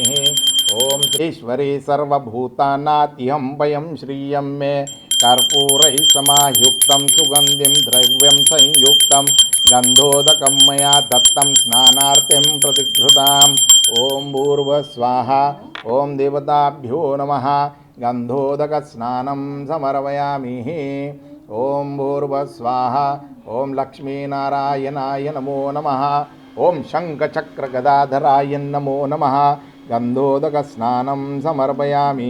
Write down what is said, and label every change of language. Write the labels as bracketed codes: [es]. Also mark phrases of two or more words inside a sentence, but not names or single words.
[sa] ओं श्रीश्वरी सर्वभूतानातिहं वयं श्रियं मे कर्पूरैः समायुक्तं सुगन्धिं द्रव्यं संयुक्तं गन्धोदकं मया दत्तं स्नानार्थिं प्रतिकृताम्. ओं भूर्भुवस्वाह. ఓం దేవతాభ్యో నమః గంధోదకస్నానం సమర్పయామి. ఓం భూర్భువస్వాహ. ఓం లక్ష్మీనారాయణాయ నమో నమః. ఓం శంఖచక్రగదాధరాయ నమో నమః. గంధోదకస్నానం సమర్పయామి.